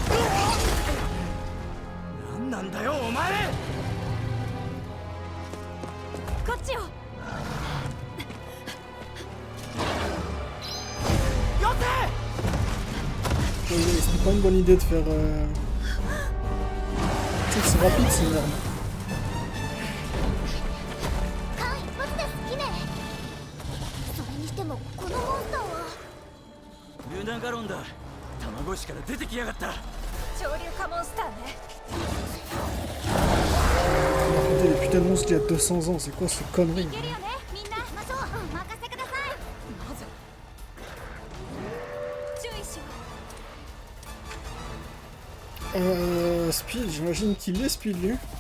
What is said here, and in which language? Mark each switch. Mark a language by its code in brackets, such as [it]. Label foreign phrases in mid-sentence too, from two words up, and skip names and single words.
[fr] C'est pas une bonne idée de faire... Tu sais que c'est rapide, c'est énorme. [ja] ガロンだ。卵石から出てきやがった。潮流化モンスターね。 [fr] Les putains de monstres il y a 200 ans, c'est quoi ces conneries? Speed, j'imagine qu'il est speed lui.